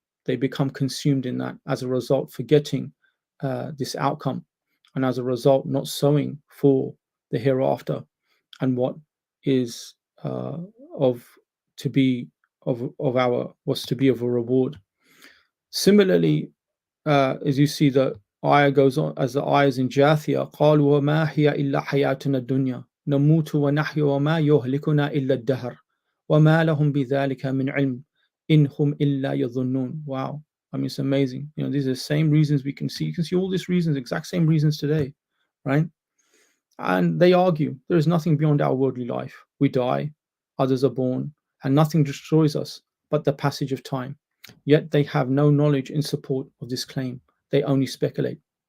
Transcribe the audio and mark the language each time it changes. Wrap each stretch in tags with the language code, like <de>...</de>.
<en>They become consumed in that, as a result forgetting this outcome, and as a result not sowing for the hereafter and what is was to be of a reward. Similarly, as you see, the ayah goes on, as the ayahs in Jathiyah,</en> <ar>قالوا وما هي إلا حياتنا الدنيا نموت ونحيا وما يهلكنا إلا الدهر وما لهم بذلك من علم إن هم إلا يظنون.</ar> <en>Wow, I mean, it's amazing. These are the same reasons we can see. You can see all these reasons, exact same reasons today, right? And they argue there is nothing beyond our worldly life. We die, others are born, and nothing destroys us but the passage of time. Yet they have no knowledge in support of this claim. They only speculate.</en>